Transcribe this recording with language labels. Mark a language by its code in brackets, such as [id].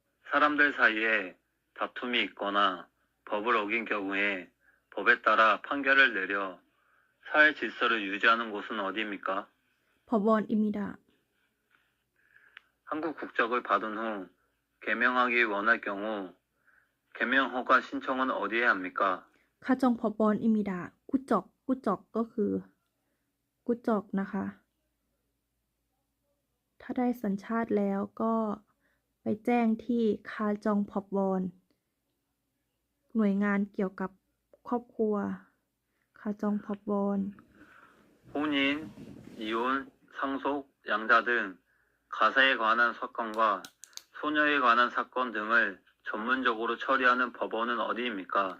[ko] 사람들 사이에 다툼이 있거나 법을 어긴 경우에 법에 따라 판결을 내려 사회 질서를 유지하는 곳은 어디입니까? 법원입니다. 한국 국적을 받은 후 개명하기 원할 경우 개명 허가 신청은 어디에 합니까? 가정법원입니다. 구적 [th] ก็คือกุจอกนะคะ ถ้าได้สัญชาติแล้วก็ไปแจ้งที่คาจองพอบอนหน่วยงานเกี่ยวกับครอบครัวคาจองพอบอน [ko] 혼인, 이혼, 상속, 양자 등 가사에 관한 사건과 소녀에 관한 사건 등을 전문적으로 처리하는 법원은 어디입니까?